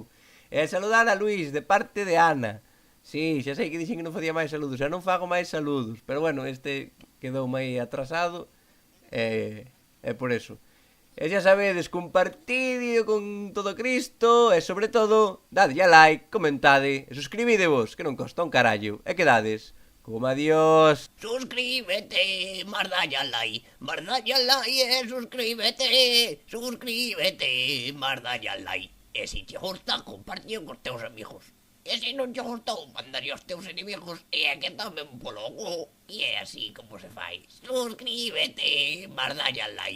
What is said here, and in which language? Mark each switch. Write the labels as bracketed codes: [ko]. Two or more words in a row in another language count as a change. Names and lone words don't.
[gl] Saludar a Luis de parte de Ana. Sí, xa sei que dixen que non facía máis saludos, xa non fago máis saludos, pero bueno, este quedou máis atrasado, por eso. E xa sabedes, compartideo con todo Cristo, e sobre todo, dadlle a like, comentade, e suscribidevos, que non costa un carallo, e quedades como adiós. Suscríbete, mardalle a like, suscríbete, mardalle a like. E se te gusta, compartio cos teus amigos. E se non te gustou, mandaría aos teus inimigos e é que tamén polo cu. E é así como se fai. Suscríbete, mardalle a like.